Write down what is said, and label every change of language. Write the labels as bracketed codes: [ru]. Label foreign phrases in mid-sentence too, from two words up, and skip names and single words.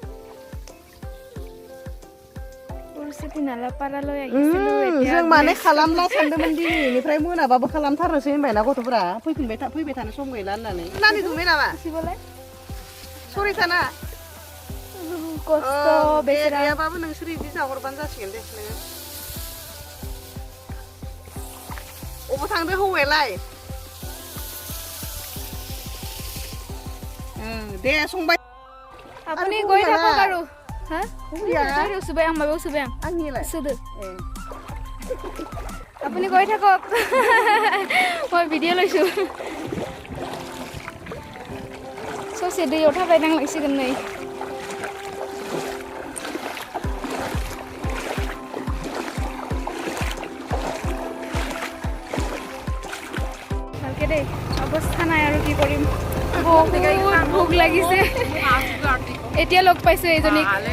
[brx] जों माने खालामला सानदोंमोन दिनैनिफ्राय मोनाबाबो खालामथारनोसै होनबायना गथ'फोरा फैबाय थानो सम गैला होननानै नानि दुंबाय नामा सरि थाना गैयाबाबो नोंसोर इदि जाहरबानो जासिगोन दे नोङो अबाव थांदो हौवायालाय दे संबाय [as] আপুনি গৈ থাকক আৰু হা তই ৰসুবাই আম মাবে ৰসুবাই আম [brx] आंनिलाय [as] সুদু আপুনি গৈ থাকক মই ভিডিঅ' লৈছো [brx] ससे दैयाव थाबायनांलांसिगोन नै [as] ভালকে দেই অৱস্থা নাই আৰু কি কৰিম বহুত ভোক লাগিছে এতিয়া লগ পাইছো এইজনীক